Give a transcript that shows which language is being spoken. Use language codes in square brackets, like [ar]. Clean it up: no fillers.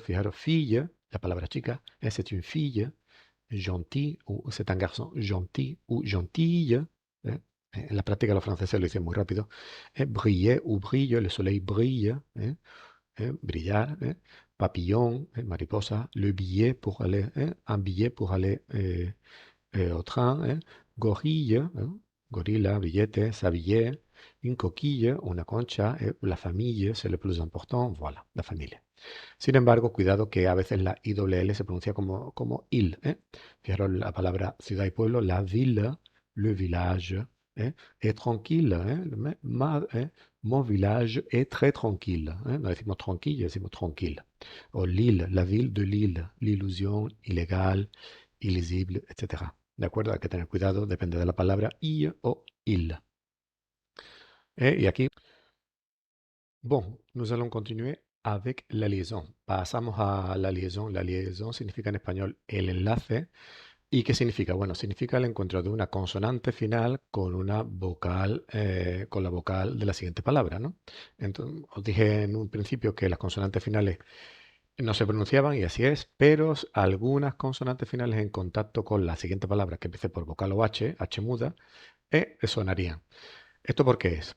[fr] Fijaros, fille, [es] la palabra chica, [fr] c'est une fille, gentil, ou c'est un garçon gentil ou gentille. ¿eh? [es] En la práctica los franceses lo dicen muy rápido. [fr] Briller ou brille, le soleil brille. Brillar, papillon, mariposa, le billet pour aller, un billet pour aller au train, gorille, gorilla, billete, sabillet, une coquille, [es] una concha, [fr] la famille, c'est le plus important, voilà, [es] la familia. Sin embargo, cuidado que a veces la ILL se pronuncia como il. Fijaros la palabra ciudad y pueblo, [fr] la ville, le village, est tranquille. Mon village est très tranquille. [es] No decimos tranquille, decimos tranquille. O Lille, [fr] la ville de Lille, [es] l'illusion, illégal, illisible, etc. ¿De acuerdo? Hay que tener cuidado, depende de la palabra i o il. Y aquí [fr] Bon, nous allons continuer avec la liaison. [es] Pasamos a la liaison. La liaison significa en español el enlace. ¿Y qué significa? Bueno, significa el encuentro de una consonante final con una vocal, con la vocal de la siguiente palabra, ¿no? Entonces, os dije en un principio que las consonantes finales no se pronunciaban y así es, pero algunas consonantes finales en contacto con la siguiente palabra que empiece por vocal o H muda, sonarían. ¿Esto por qué es?